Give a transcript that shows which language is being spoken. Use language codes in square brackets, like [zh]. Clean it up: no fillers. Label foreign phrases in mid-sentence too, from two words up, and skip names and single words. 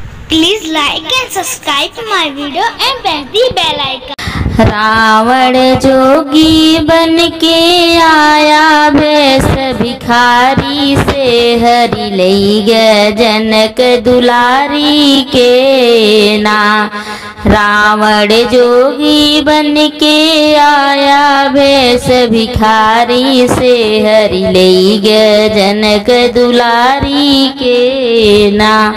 [en] Please like and subscribe to my video and press the bell icon. [bho] रावण जोगी बन के आया भेष भिखारी से, हरि लई गए जनक दुलारी के ना। रावण जोगी बन के आया भेष भिखारी से, हरि लई गए जनक दुलारी के ना।